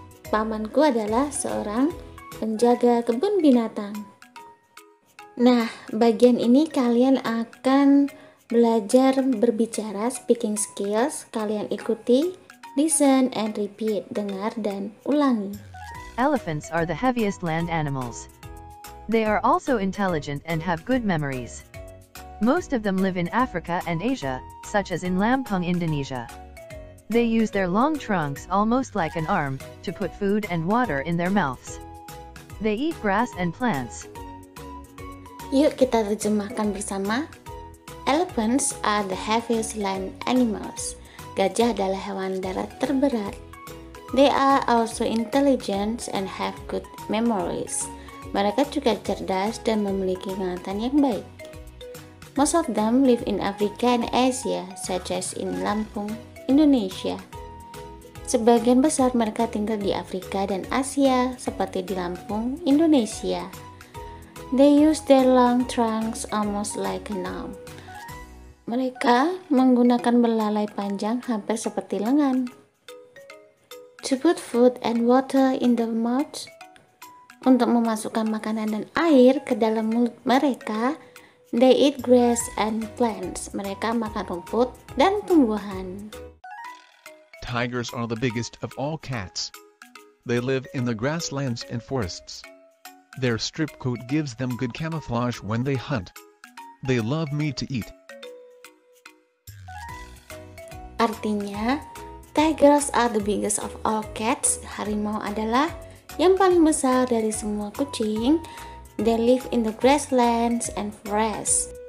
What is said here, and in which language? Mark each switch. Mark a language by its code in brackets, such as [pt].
[id] Pamanku adalah seorang penjaga kebun binatang. Nah, bagian ini kalian akan belajar berbicara, [en] speaking skills. [id] Kalian ikuti, [en] listen and repeat, [id] dengar dan ulangi. [en] Elephants are the heaviest land animals. They are also intelligent and have good memories. Most of them live in Africa and Asia, such as in Lampung, Indonesia. They use their long trunks almost like an arm, to put food and water in their mouths. They eat grass and plants. [id] Yuk kita terjemahkan bersama. [en] Elephants are the heaviest land animals. [id] Gajah adalah hewan darat terberat. [en] They are also intelligent and have good memories. [id] Mereka juga cerdas dan memiliki ingatan yang baik. [en] Most of them live in Africa and Asia, such as in Lampung, Indonesia. [id] Sebagian besar mereka tinggal di Afrika dan Asia, seperti di Lampung, Indonesia. [en] They use their long trunks almost like an arm. [id] Mereka menggunakan belalai panjang hampir seperti lengan. [en] To put food and water in the mouth, [id] untuk memasukkan makanan dan air ke dalam mulut mereka. [en] They eat grass and plants. [id] Mereka makan rumput dan tumbuhan. [en] Tigers are the biggest of all cats. They live in the grasslands and forests. Their strip coat gives them good camouflage when they hunt. They love meat to eat. Artinya, tigers are the biggest of all cats. [id] Harimau adalah yang paling besar dari semua kucing. [en] They live in the grasslands and forests.